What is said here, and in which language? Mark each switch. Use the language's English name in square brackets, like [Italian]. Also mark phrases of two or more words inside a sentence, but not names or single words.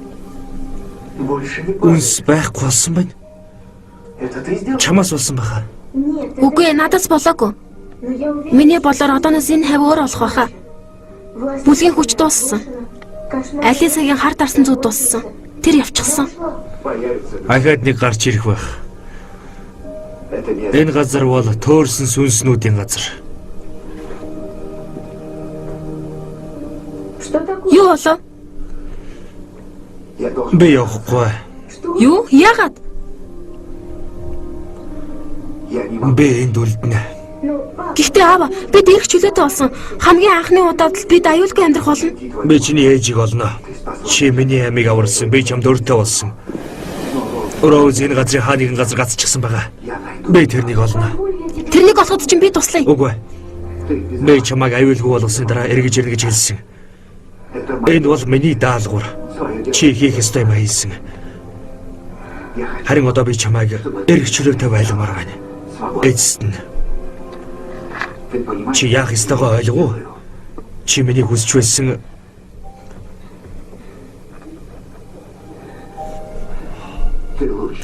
[Russian] Больше не [Mongolian] Үнс байхгүй болсон байна. [Russian] Это ты сделал? [Mongolian] Чамаас болсон баха. [Russian] Нет, это- [Mongolian] Үгүй ээ, надаас болоогүй. [Russian] но я уверена, [Mongolian] Миний болоор одооноос энэ хавь өөр болох байхаа. [Russian] власть [Mongolian] Бүлгийн хүч дууссан. [Russian] кошмар. [Mongolian] Алин цагийн хар дарсан зүуд дууссан. Тэр явчихсан. [Russian] Появится. [Mongolian] Ахаад нэг гарч ирэх байх. [Russian] Это место. [Mongolian] Энэ газар бол төөрсөн сүнснүүдийн газар. [Russian] Что такое? [Mongolian] Юу болов? [Russian] Я должен... [Mongolian] Би явахгүй. [Russian] Что? [Mongolian] Юу? Яагаад? [Russian] Я не могу. [Mongolian] Би энд үлдэнэ. [Russian] Ну, папа, [Mongolian] Гэхдээ аава, бид эрх чөлөөтэй болсон. Хамгийн анхны удаад л бид аюулгүй амьдрах болно. Би чиний ээжийг олно. Чи миний амийг аварсан. Би чамд өртөө болсон. Роуз энэ газрын хаа нэгэн газар гацчихсан байгаа. [Russian] Я найду. [Mongolian] Би тэрнийг олно. Тэрнийг олоход чинь би туслая. Үгүй. [Russian] Ты без... [Mongolian] Би чамайг аюулгүй болгосон дараа эргэж ирнэ гэж хэлсэн. [Russian] Это мое [Mongolian] Энэ бол миний даалгавар. [Russian] дело. [Mongolian] Чи хийх ёстой юм хийсэн. [Russian] Я хочу [Mongolian] Харин одоо би чамайг эрх чөлөөтэй байлгамаар байна. [Russian] свободы. [Mongolian] Эцэст нь [Russian] Ты понимаешь? [Mongolian] чи яах ёстойгоо ойлгов? Чи миний хүсч байсан [Russian] Ты лучше.